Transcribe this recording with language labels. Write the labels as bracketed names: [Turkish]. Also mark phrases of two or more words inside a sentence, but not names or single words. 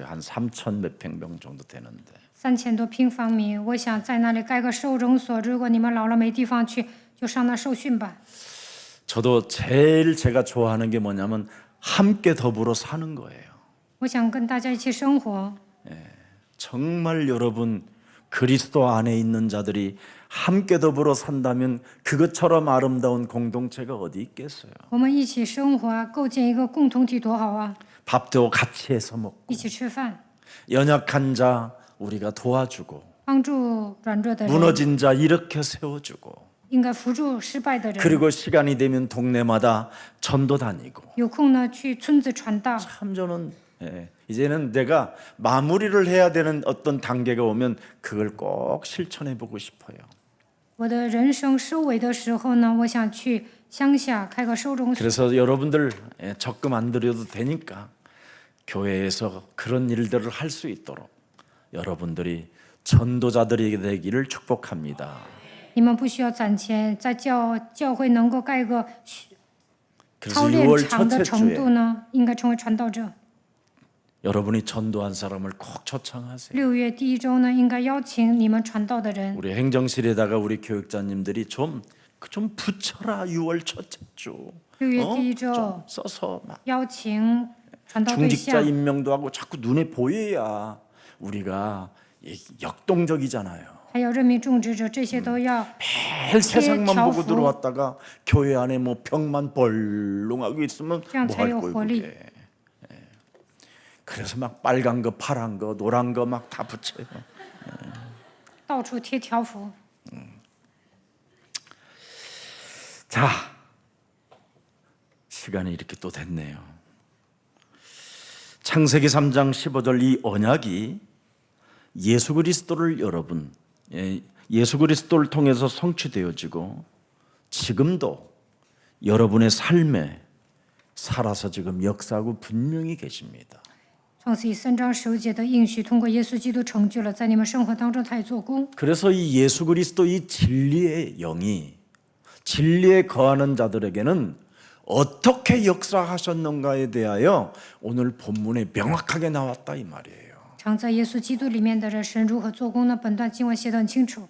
[Korean] 한 3천 몇 평명 정도 되는데. [Chinese] 3000 多平方米，我想在那里盖个收容所。如果你们老了没地方去，就上那受训吧。 [Korean] 저도 제일 제가 좋아하는 게 뭐냐면 함께 더불어 사는 거예요. [Chinese] 我想跟大家一起生活。 [Korean] 정말 여러분 그리스도 안에 있는 자들이 함께 더불어 산다면 그것처럼 아름다운 공동체가 어디 있겠어요. [Chinese] 我们一起生活，构建一个共同体多好啊！ [Korean] 밥도 같이 해서 먹고 [Chinese] 一起吃饭， [Korean] 연약한 자 우리가 도와주고 [Chinese] 帮助软弱的人， [Korean] 무너진 자 일으켜 세워주고 [Chinese] 应该扶助失败的人。 [Korean] 그리고 시간이 되면 동네마다 전도 다니고 [Chinese] 有空呢，去村子传道。 [Korean] 참 저는 이제는 내가 마무리를 해야 되는 어떤 단계가 오면 그걸 꼭 실천해 보고 싶어요. [Chinese] 我的人生收尾的时候呢，我想去乡下开个收容所。 [Korean] 그래서 여러분들 적금 안 들여도 되니까 교회에서 그런 일들을 할 수 있도록 여러분들이 전도자들이 되기를 축복합니다. [Chinese] 你们不需要攒钱，在教会能够盖个 [Korean] 그래서 [Chinese] 操练 [Korean] 6월 [Chinese] 场的 [Korean] 첫째 [Chinese] 程 [Korean] 주에 [Chinese] 度呢，应该成为传道者。 [Korean] 여러분이 전도한 사람을 꼭 초청하세요. [Chinese] 6 月第1周呢，应该邀请你们传道的人。 [Korean] 우리 행정실에다가 우리 교육자님들이 좀 붙여라 6월 첫째 주. [Chinese] 6 月第1周 [Korean] 좀 써서 막 [Chinese] 邀请传道对 [Korean] 중직자 [Chinese] 象， [Korean] 임명도 하고 자꾸 눈에 보여야 우리가 역동적이잖아요. [Chinese] 还有任命种植者，这些都要 [Korean] 매일 세상만 보고 [Chinese] 条幅。 [Korean] 들어왔다가 교회 안에 뭐 벽만 벌렁하고 있으면 [Chinese] 这样 [Korean] 뭐 [Chinese] 才 [Korean] 할 [Chinese] 有 [Korean] 거예요 [Chinese] 活力。 [Korean] 그게. 그래서 막 빨간 거 파란 거 노란 거 막 다 붙여요. [Chinese] 到处贴条幅。 [Korean] 자, 시간이 이렇게 또 됐네요. 창세기 3장 15절 이 언약이 예수 그리스도를 여러분, 예수 그리스도를 통해서 성취되어지고 지금도 여러분의 삶에 살아서 지금 역사하고 분명히 계십니다. [Chinese] 创世记3章15节的应许，通过耶稣基督成就了，在你们生活当中他也做工。 [Korean] 그래서 이 예수 그리스도 이 진리의 영이 진리에 거하는 자들에게는 어떻게 역사하셨는가에 대하여 오늘 본문에 명확하게 나왔다 이 말이에요. [Chinese] 常在耶稣基督里面的人，神如何做工呢？本段经文写得很清楚。